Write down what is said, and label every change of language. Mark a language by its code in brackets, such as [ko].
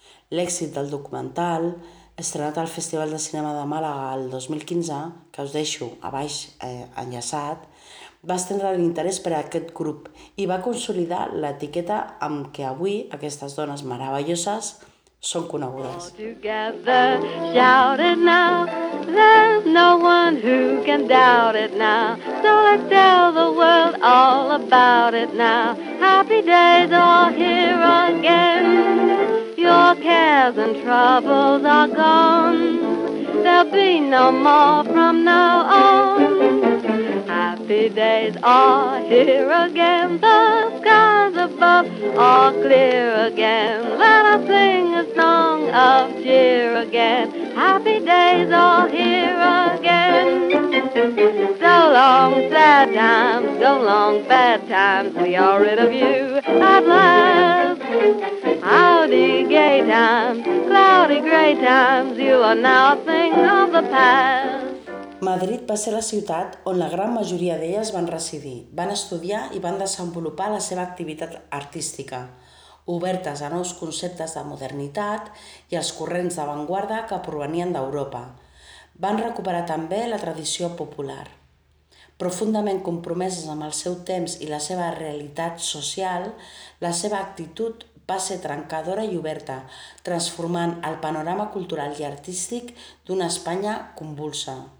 [ca] L'èxit del documental, estrenat al Festival de Cinema de Màlaga el 2015, que us deixo a baix enllaçat, va estendre l'interès per a aquest grup i va consolidar l'etiqueta amb què avui aquestes dones meravelloses són conegudes. [en] Together, shout it now. There's no one who can doubt it now. So let's tell the world all about it now. Happy days are here again. Your cares and troubles are gone. There'll be no more from now on. Happy days are here again. The skies above are clear again. Let us sing a song of cheer again. Happy days are here again. So long, sad times, so long, bad times. We are rid of you at last. Howdy, gay times, cloudy, gray times. You are now a thing of the past. [ca] Madrid va ser la ciutat on la gran majoria d'elles van residir, van estudiar i van desenvolupar la seva activitat artística, obertes a nous conceptes de modernitat i als corrents d'avantguarda que provenien d'Europa. Van recuperar també la tradició popular. Profundament compromeses amb el seu temps i la seva realitat social, la seva actitud va ser trencadora i oberta, transformant el panorama cultural i artístic d'una Espanya convulsa.